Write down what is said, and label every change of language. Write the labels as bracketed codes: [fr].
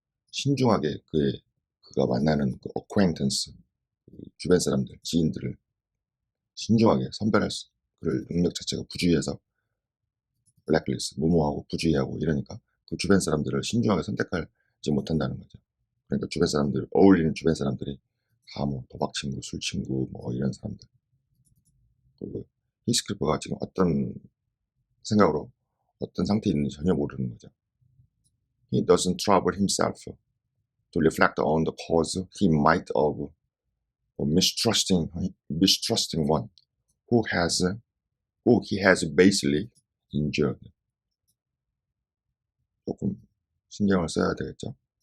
[ko] 신중하게 그가 만나는 그 acquaintance, 주변 사람들, 지인들을 신중하게 선별할 그럴 능력 자체가 부주의해서 blacklist, 무모하고 부주의하고 이러니까 그 주변 사람들을 신중하게 선택하지 못한다는 거죠. 그러니까 주변 사람들, 어울리는 주변 사람들이 다 뭐 도박 친구, 술 친구, 뭐 이런 사람들. 그리고 히스클리퍼가 지금 어떤 생각으로 어떤 상태에 있는지 전혀 모르는 거죠. [en] He doesn't trouble himself to reflect on the cause he might of mistrusting one who he has basically injured. [ko] 조금 신경을 써야 되겠죠.